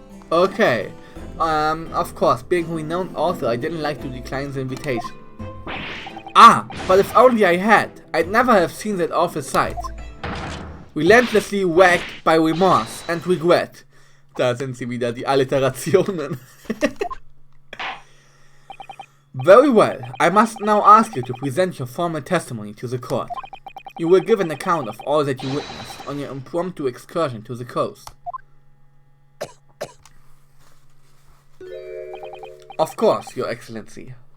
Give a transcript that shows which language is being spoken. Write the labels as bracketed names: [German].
[English] Okay. Of course, being a renowned author, I didn't like to decline the invitation. Ah, but if only I had, I'd never have seen that awful sight. Relentlessly whacked by remorse and regret. [German] Da sind sie wieder, die Alliterationen. [English] Very well, I must now ask you to present your formal testimony to the court. You will give an account of all that you witnessed on your impromptu excursion to the coast. Of course, Your Excellency.